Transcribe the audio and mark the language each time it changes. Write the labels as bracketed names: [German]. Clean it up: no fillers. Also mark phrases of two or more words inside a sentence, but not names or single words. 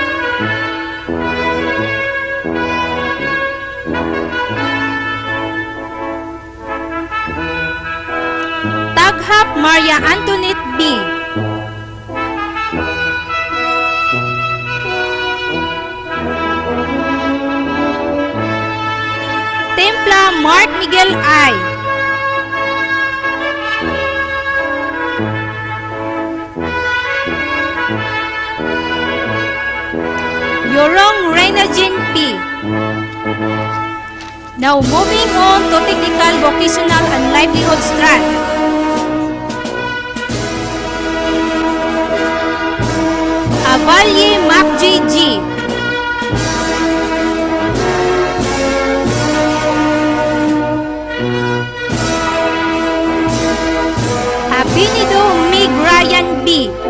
[English] Taghap Maria Antoinette B. Templa Mark Miguel I. Yorong Reina Jean P. Now moving on to Technical, Vocational, and Livelihood Strand. Avalye Macg G. Abinido Mig Ryan B.